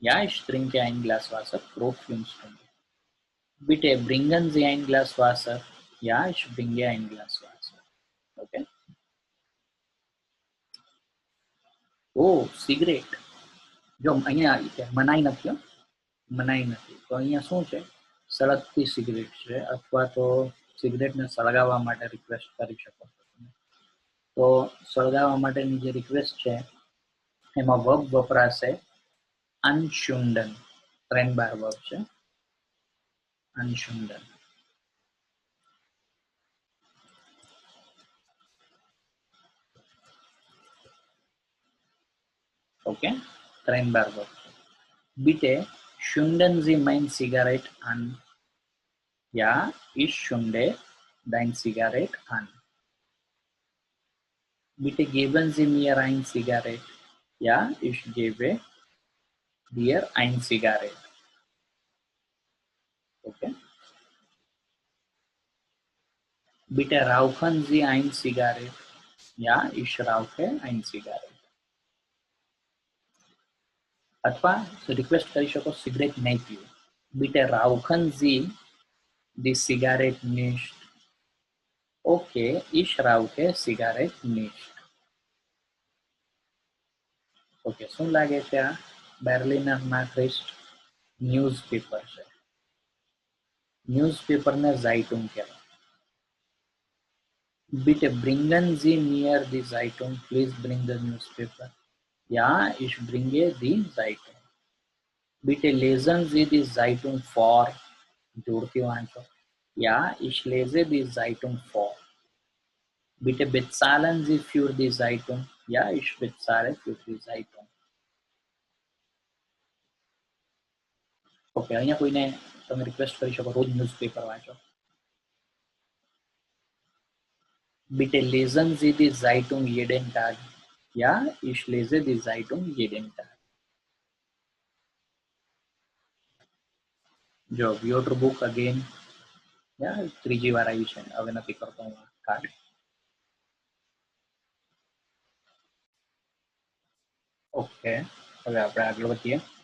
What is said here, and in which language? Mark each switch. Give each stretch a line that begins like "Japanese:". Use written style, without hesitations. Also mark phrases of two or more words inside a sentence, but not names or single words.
German: Ja, ich trinke ein Glas Wasser pro 5 Stunden. Bitte bringen Sie ein Glas Wasser. Ja, ich bringe ein Glas Wasser.
Gujarati: Okay. Oh, સિગરેટ. જો અહીંયા મનાઈ નથી હો. મનાઈ નથી તો અહીંયા શું છે, સળગતી સિગરેટ છે, અથવા તો સિગરેટને સળગાવવા માટે રિક્વેસ્ટ કરી શકો છો તમે. તો સળગાવવા માટેની જે રિક્વેસ્ટ છે એમાં વર્બ વપરાશે અનશુંડન. 3 બાર વર્બ છે અનશુંડન. ઓકે, 3 બાર વર્બ.
German: Bitte schunden Sie mein Zigarett an. Ja, ich schunde dein Zigarett an. Bitte geben Sie mir ein Zigarett. Ja, ich gebe dir ein Zigarett. Okay. Bitte rauchen Sie ein Zigarett. Ja, ich rauche ein Zigarett.
Gujarati: અથવા રિક્વેસ્ટ કરી શકો સિગરેટ નહીં પીવું.
German: Bitte rauchen Sie die Zigarette nicht. Okay, ich rauche Zigarette nicht.
Gujarati: ઓકે, શું લાગે છે આ બેર્લિનર નાક્રિસ્ટ ન્યૂઝપેપર છે. ન્યૂઝપેપરને ઝાઇટુંગ કહેવાય.
German: Bitte bringen Sie mir die Zeitung.
English: Please bring the newspaper.
German: Ja, ich bringe die Zeitung. Bitte lesen Sie die Zeitung vor.
Gujarati: જોરથી વાંચો.
German: Ja, ich lese die Zeitung vor. Bitte bezahlen Sie für die Zeitung. Ja, ich bezahle für die Zeitung.
Gujarati: ઓકે, અહીંયા કોઈને તમે રિક્વેસ્ટ કરી શકો રોજ ન્યૂઝપેપર વાંચો.
German: Bitte lesen Sie die Zeitung jeden Tag. Ja, ich lese die Zeitung jeden Tag.
Gujarati: જો
English: your book again,
Gujarati: ત્રીજી વાર આવી છે, હવે નથી કરતો હું કાર્ડ. ઓકે, હવે આપણે આગળ વધીએ.